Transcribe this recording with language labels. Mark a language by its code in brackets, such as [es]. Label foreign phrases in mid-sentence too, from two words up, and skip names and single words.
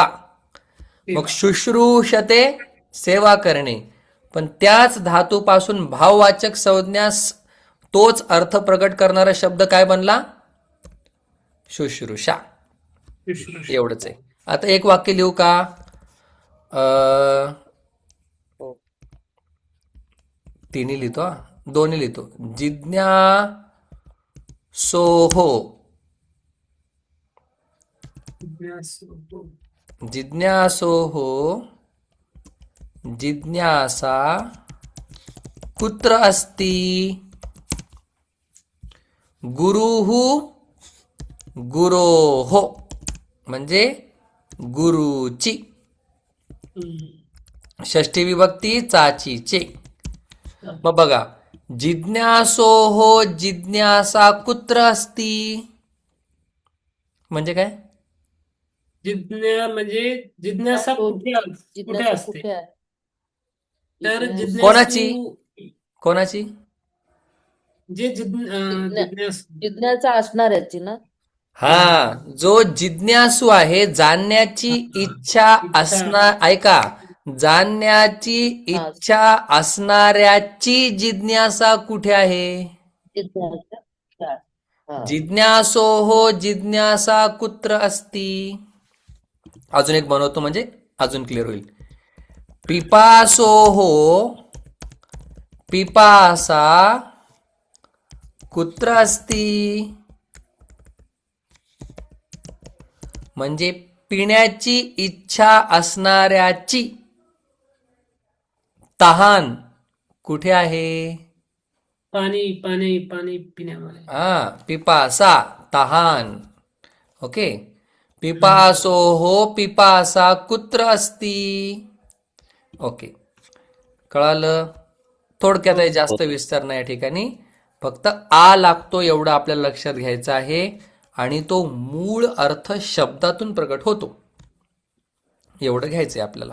[mr] मग शुश्रूषते सेवा करणे, पण त्याच धातूपासून भाववाचक संज्ञास तोच अर्थ प्रकट करणारा शब्द काय बनला, शुश्रूषा. एवढंच आहे. आता एक वाक्य लिहू का, तिन्ही लिहितो, दोन्ही लिहितो. [sa] जिज्ञासोहो, जिज्ञासोहो जिज्ञासा कुत्र अस्ति, गुरुः गुरोः [mr] म्हणजे गुरुची. षष्ठी विभक्ती चाचीचे. मग बघा, [sa] जिज्ञासोहो जिज्ञासा कुत्र अस्ति [mr] म्हणजे काय, म्हणजे जिज्ञासा कुठे असते. तर कोणाची कोणाची, जे जिज्ञासू जिज्ञासा असणार याची ना. हा, जो जिज्ञासू आहे, जाणण्याची इच्छा असणार, ऐका, जाणण्याची इच्छा असणाऱ्याची जिज्ञासा कुठे आहे. [sa] जिज्ञासोहो जिज्ञासा कुत्र अस्ति. [mr] अजून एक बनवतो म्हणजे अजून क्लिअर होईल. [sa] पिपासोहो पिपासा कुत्र अस्ति [mr] म्हणजे पिण्याची इच्छा असणाऱ्याची तहान कुठे आहे. पाणी पाणी पाणी पिण्यामध्ये. पिपासा तहान. ओके, [sa] पिपासोहो पिपासा कुत्र अस्ति. [mr] ओके, कळालं. थोडक्यात आहे, जास्त विस्तार नाही या ठिकाणी, फक्त आ लागतो एवढं आपल्याला लक्षात घ्यायचं आहे, आणि तो मूळ अर्थ शब्दातून प्रकट होतो, एवढं घ्यायचंय आपल्याला.